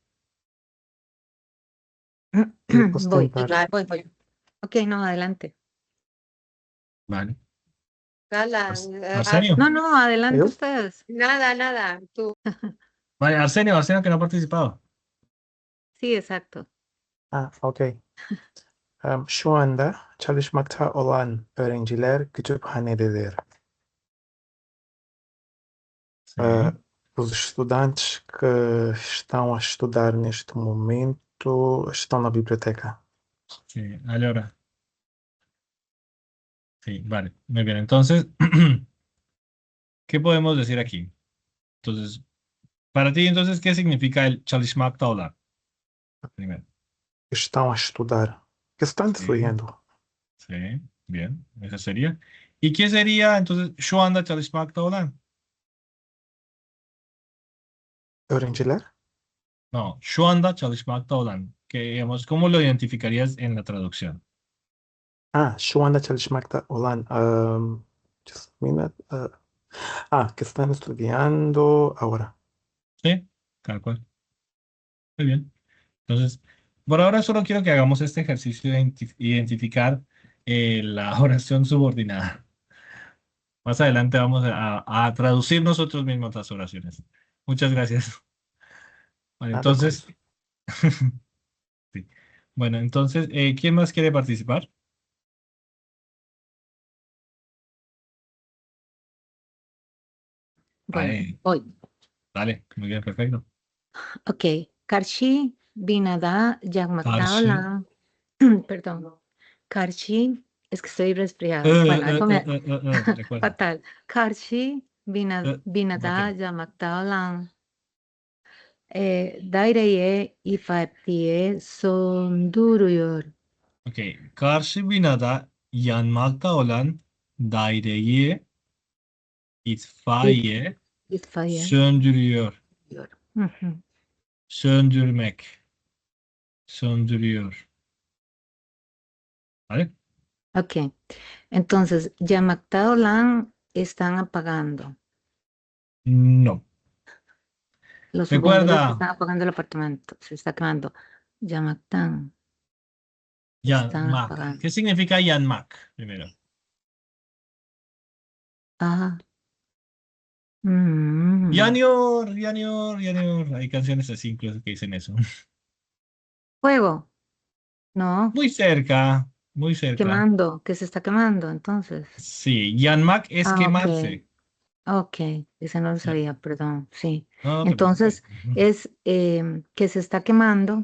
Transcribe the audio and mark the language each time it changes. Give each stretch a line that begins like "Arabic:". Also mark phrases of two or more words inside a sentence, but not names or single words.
Spanish: Yo puedo Voy, tentar. voy. Ok, no, adelante. Vale. Gala, Arsenio. No, no, adelante ¿Yo? ustedes. nada, nada, tú. Vale, Arsenio que no ha participado. Sí, exacto. Okey.
Turkish: Şu anda çalışmakta olan öğrenciler kütüphanededir.
Spanish: Sí,
Portuguese: Os estudantes que estão a estudar neste momento estão na biblioteca.
Spanish: sí. Allora. Sí, vale, muy bien. Entonces, ¿qué podemos decir aquí? Entonces, para ti, entonces, ¿qué significa el
Turkish: çalışmakta olan?
Spanish: Primero.
Portuguese: Estão a estudar. Que estão
Spanish: Sí,
Portuguese: estudando?
Spanish: sí, bien, esa sería. ¿Y qué sería entonces
Turkish: şu anda çalışmakta olan? Öğrenciler? No, şu anda çalışmakta olan.
Spanish: Que, digamos, ¿cómo lo identificarías en la traducción?
Turkish: Şu anda çalışmakta olan.
English: Just a minute.
Spanish: Que están estudiando ahora. Sí, tal cual. Muy bien. Entonces, por ahora solo quiero que hagamos este ejercicio de identificar la oración subordinada. Más adelante vamos a traducir nosotros mismos las oraciones. Muchas gracias. Bueno,
Portuguese: Nada com
Spanish: entonces,
Portuguese: isso.
Spanish: sí. Bueno, entonces, ¿quién más quiere participar? Bueno, Ay, hoy. dale, muy bien, perfecto.
Turkish: Ok. Karşı binada yakmakta Karşı. olan, perdón, Karşı,
Spanish: es que estoy Ö, resfriada. Bueno, ö, eso ö, me ö, ö, recuerda. fatal.
Turkish: Karşı
Spanish: Ok,
Turkish: binada yakmakta olan daireye ifadeye sonduruyor.
Spanish: ok.
Turkish: Karşı binada yanmakta olan daireyi İt, itfaiye itfaiye söndürüyor. diyor. Hı hı. Söndürmek. Söndürüyor.
Spanish: ¿Vale? Ok. Entonces,
Turkish: yakmakta olan
Spanish: están apagando. No. Los bomberos Recuerda, están apagando el apartamento. Se está quemando. Yamatán. Están
Turkish: yanmak.
Spanish: apagando. ¿Qué significa yanmak? Primero. Ah. Mm.
Turkish: Yanıyor, yanıyor, yanıyor.
Spanish: Hay canciones así incluso que dicen eso. Fuego. No. Muy cerca, muy cerca. Quemando. Que se está quemando, entonces. Sí, yanmak es Ah, ok. quemarse. Ok. Ese no lo Ya, sabía, perdón. Sí. no, no te preocupes. Entonces, es que se está quemando.